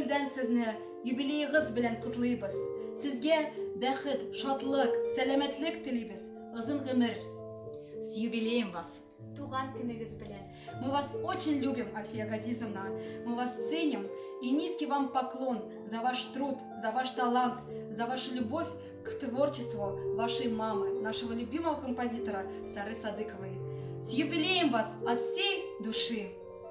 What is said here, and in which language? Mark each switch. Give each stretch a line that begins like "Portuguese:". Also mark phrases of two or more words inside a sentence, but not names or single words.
Tatar: Сезне юбилейгыз белән котлыйбыз. Сезгә бәхет, шатлык, сәламәтлек телибез. Озын гомер.
Russian: С юбилеем вас!
Tatar: Туган көнегез белән.
Russian: Мы вас очень любим, Альфия Газизовна. Мы вас ценим. И низкий вам поклон за ваш труд, за ваш талант, за вашу любовь к творчеству вашей мамы, нашего любимого композитора Сары Садыковой. С юбилеем вас от всей души!